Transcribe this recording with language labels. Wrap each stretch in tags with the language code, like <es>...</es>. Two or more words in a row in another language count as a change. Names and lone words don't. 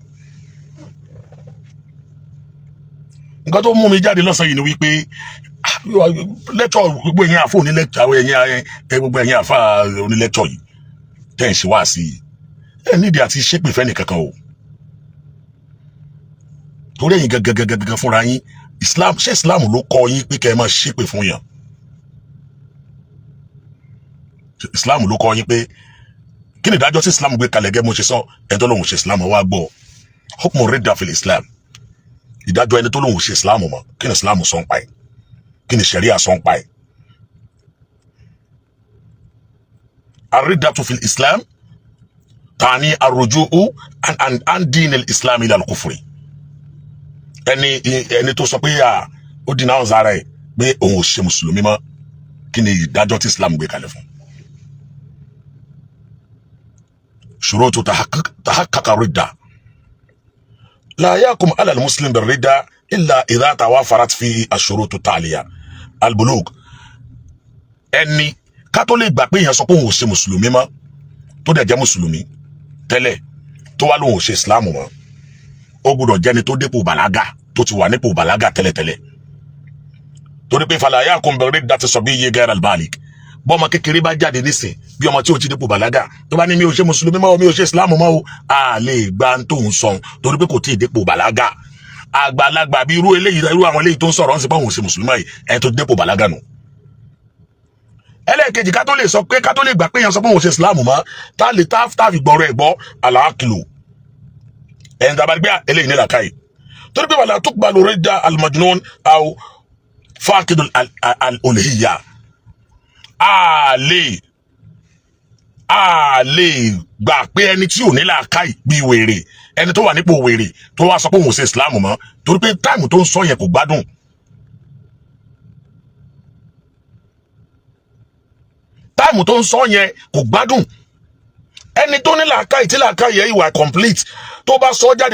<yo>nǹkan tó mú mi jáde lọ́sàn yìí ni wípé lẹ́tọ̀ gbogbo ẹ̀yin àfọ onílẹ́tọ̀ àwọn gbogbo ẹ̀yin àfọ onílẹ́tọ̀ yìí tẹ́ ń ṣe wá sí ẹ nídìí àti ṣépè fẹ́ni kankan o torí ẹ̀yin gangan fúnra yín islam ṣé islam ló kọ́ yín pé kẹ́ ẹ máa ṣépè fún yàn. islam ló kọ́ yín pé kí ni ìdájọ́ tí islam gbé kalẹ̀ gẹ́gẹ́ mo ṣe sọ ẹni tó lóun ṣe islam wá gbọ́</yo> <ar>حكم الردة في الإسلام</ar> <yo>ìdájọ́ ẹni tó lóun ṣe islam mọ́ kí ni islam sọ ń pa ẹ̀ kí ni sharia sọ ń pa ẹ̀.</yo> <ar>الردة في الإسلام تعني الرجوع عن دين الإسلام إلى الكفر</ar> <yo>ẹni tó sọ pé ó dínà ọ̀n zára ẹ̀ pé òun ò ṣe mùsùlùmí mọ́ kí ni ìdájọ́ tí islam gbé kalẹ̀ fún.</yo> <ar>شروط تحقق الردة لا يحكم على المسلم بالردة إلا إذا توافرت فيه الشروط التالية البلوغ</ar> <yo>ẹni kátólíkì gbà pé èèyàn sọ pé òun ò ṣe mùsùlùmí mọ́ tó dẹ̀ jẹ́ mùsùlùmí tẹ́lẹ̀ tó wá lóun ò ṣe islam mọ́ ó gbọ́dọ̀ jẹ́ni tó dépò bàlágà tó ti wà nípò bàlágà tẹ́lẹ̀tẹ́lẹ̀ torí pé</yo> <ar>فلا يحكم بالردة صبي غير البالغ</ar> <yo>bọ́mọ kékeré bá jáde nísìn bí ọmọ tí ó ti dépò bàlágà tó bá ní mi ò ṣe mùsùlùmí mọ́ mi ò ṣe islam mọ́ o a lè gba tó ń sọ torí pé kò tí ì dépò bàlágà àgbàlagbà bí irú àwọn eléyìí tó ń sọ̀rọ̀ ń sì pé òun ò ṣe mùsùlùmí yìí ẹni tó dépò bàlágà nù. ẹlẹ́ẹ̀kejì ká tó lè sọ pé ká tó lè gbà pé èèyàn sọ pé òun ò ṣe islam mọ́ tá lè tá fi gbọ́rọ̀ ẹ̀ gbọ́ àlàákìlò ẹni tá a bá gbé eléyìí ní làkàyè torí pé</yo> <ar>ولا تقبل ردة المجنون أو فاقد الألوهية</ar> <yo>a lè gbà pé ẹni tí ò ní làákàyè bí wèrè ẹni tó wà nípò wèrè tó wá sọ pé òun ò ṣe islam mọ́ torí pé táìmù tó ń sọ yẹn kò gbádùn. táìmù tó ń sọ yẹn kò gbádùn ẹni tó ní làákàyè tí làákàyè yẹn ìwà complete tó bá sọ jáde</yo>